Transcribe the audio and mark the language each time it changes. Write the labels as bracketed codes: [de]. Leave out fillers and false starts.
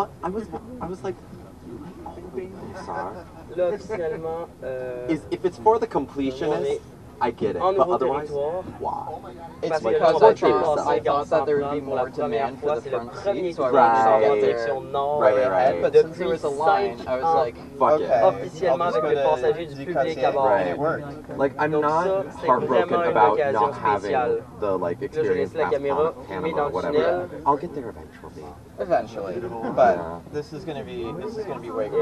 [en] I was like, sorry. [fr] Là, officiellement, [en] If it's for the completionist, I get it. But otherwise, wow. It's because I thought that there would be more demand for the front seat, so I wanted to get there ahead. But since there was a line, I was like, okay, [fr] officiellement avec les passagers du public à bord. [en] And it worked. Like, I'm not heartbroken about not having the like experience past Panama or whatever. I'll get there eventually. Eventually, but this is gonna be way cool.